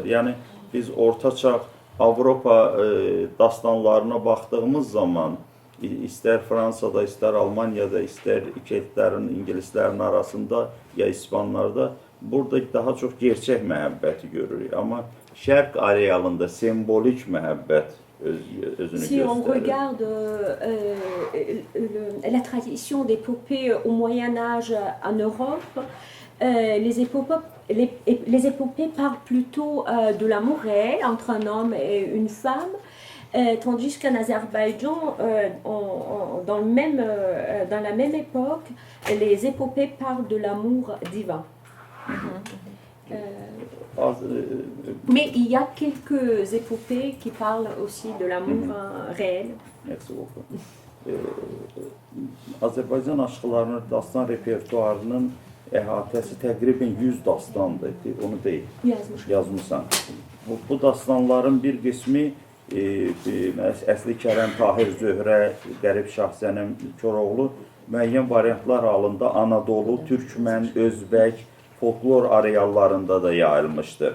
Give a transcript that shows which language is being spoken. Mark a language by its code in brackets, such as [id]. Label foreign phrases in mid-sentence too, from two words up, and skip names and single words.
[az] Yəni, biz ortaçağ Avropa dastanlarına baxdığımız zaman, istər Fransada, istər Almaniyada, istər keltlərin, ingilislərin arasında, ya İspanlarda, burada daha çox gerçək məhəbbəti görürük. Amma şərq arealında sembolik məhəbbət özünü [fr] Si on [az] göstərir. [fr] regarde la tradition d'épopées au Moyen Âge en Europe, les épopées parlent plutôt de l'amour réel entre un homme et une femme, tandis qu'en Azerbaïdjan, dans la même époque, les épopées parlent de l'amour divin. Mais il y a quelques épopées qui parlent aussi de l'amour réel. Merci beaucoup. [az] Azərbaycan aşıqlarının dastan repertuarının əhatəsi təqribən 100 dastandır. Onu deyil, yazmışsan. Bu dastanların bir qismi Əsli Kərəm, Tahir Zöhrə, Qərib Şahsənim, Koroğlu müəyyən variantlar halında Anadolu, Türkmən, Özbək, folklor areallarında da yayılmışdır.